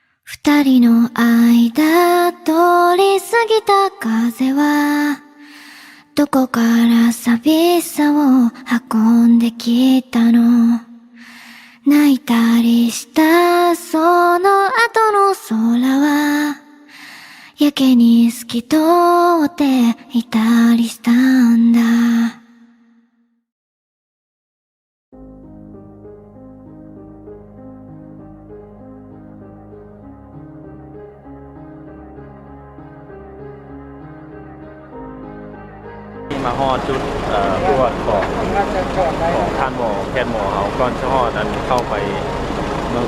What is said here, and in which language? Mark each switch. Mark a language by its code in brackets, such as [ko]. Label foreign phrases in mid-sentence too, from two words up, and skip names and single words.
[ja] 二人の間通り過ぎた風はどこから寂しさを運んできたの。泣いたりしたその後の空はやけに透き通っていたりしたんだ。 [tts] มาฮอดจุดพวกของท่านหมอแพทย์หมอเขาก่อนจะฮอดนั้นเข้าไปเมือง